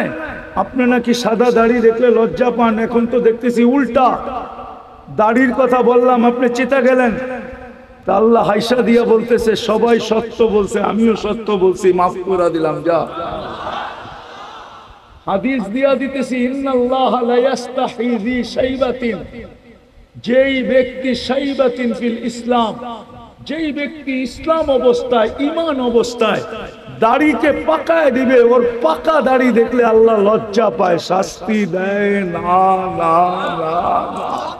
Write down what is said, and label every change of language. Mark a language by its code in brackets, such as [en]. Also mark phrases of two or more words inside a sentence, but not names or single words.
[bn] আপনি নাকি সাদা দাড়ি দেখলে লজ্জা পান, এখন তো দেখতেছি উল্টা। দাড়ির কথা বললাম, আপনি চেতা গেলেন। তা আল্লাহ হাইসা দিয়া বলতেছে সবাই সত্য বলছে, আমিও সত্য বলছি, মাফ করে দিলাম, যা। হাদিস দিয়া দিতেছি [ar] إن الله لا يستحيي ذي شيبة, [bn] যেই ব্যক্তি [ar] شيبة في الإسلام, [bn] যেই ব্যক্তি ইসলাম অবস্থায়, ঈমান অবস্থায় দাড়িকে পাকায় দিবে, ওর পাকা দাড়ি দেখলে আল্লাহ লজ্জা পায়, শাস্তি দেয় না না না না।